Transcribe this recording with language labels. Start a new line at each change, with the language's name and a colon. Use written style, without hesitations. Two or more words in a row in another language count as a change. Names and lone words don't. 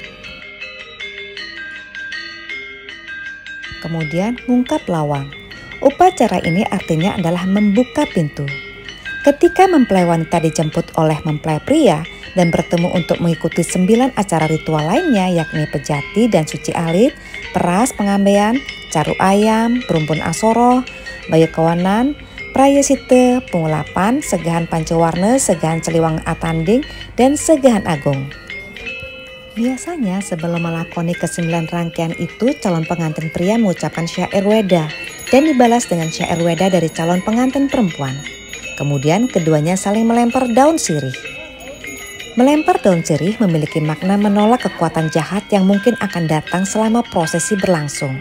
Indonesian: Kemudian ngungkap lawang. Upacara ini artinya adalah membuka pintu. Ketika mempelai wanita dijemput oleh mempelai pria dan bertemu untuk mengikuti 9 acara ritual lainnya, yakni pejati dan suci alit, peras pengambeian, caru ayam, berumpun asoro, bayu kawanan, prayasita, pengulapan, segahan pancawarna, segahan celiwang atanding, dan segahan agung. Biasanya sebelum melakoni ke-9 rangkaian itu, calon pengantin pria mengucapkan syair weda dan dibalas dengan syair weda dari calon pengantin perempuan. Kemudian keduanya saling melempar daun sirih. Melempar daun sirih memiliki makna menolak kekuatan jahat yang mungkin akan datang selama prosesi berlangsung.